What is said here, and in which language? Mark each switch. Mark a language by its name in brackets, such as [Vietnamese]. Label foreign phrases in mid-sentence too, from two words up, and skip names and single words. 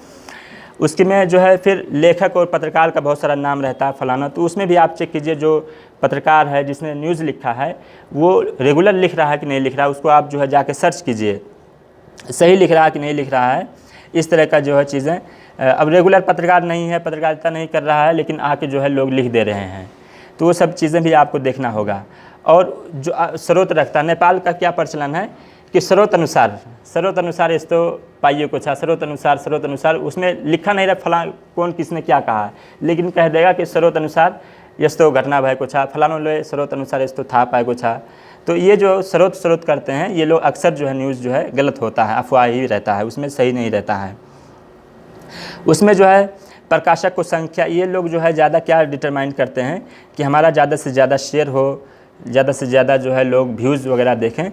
[Hindi] उसके में जो है फिर लेखक और पत्रकार का बहुत सारा नाम रहता है फलाना, तो उसमें भी आप चेक कीजिए जो पत्रकार है जिसने न्यूज़ लिखा है वो रेगुलर लिख रहा है कि नहीं लिख रहा है, उसको आप जो है जाके सर्च कीजिए, सही लिख रहा है कि नहीं लिख रहा है। इस तरह का जो है चीज़ें, अब रेगुलर पत्रकार नहीं है, पत्रकारिता नहीं कर रहा है, लेकिन आके जो है लोग लिख दे रहे हैं, तो वो सब चीज़ें भी आपको देखना होगा। और जो स्रोत रखता है, नेपाल का क्या प्रचलन है कि [Nepali] स्रोत अनुसार यस्तो पाइएको छ, स्रोत अनुसार उसमें लिखा नहीं रहा फला कौन किसने क्या कहा है, लेकिन कह देगा कि स्रोत अनुसार यस्तो घटना भएको छ, फलानोले स्रोत अनुसार यस्तो थाहा पाएको छ। [Hindi] तो ये जो स्रोत करते हैं ये लोग अक्सर जो है न्यूज़ जो है गलत होता है, अफवाह ही रहता है, उसमें सही नहीं रहता है। उसमें जो है प्रकाशक को संख्या, ये लोग जो है ज़्यादा क्या डिटरमाइन करते हैं कि हमारा ज़्यादा से ज़्यादा शेयर हो, ज़्यादा से ज़्यादा जो है लोग व्यूज़ वगैरह देखें।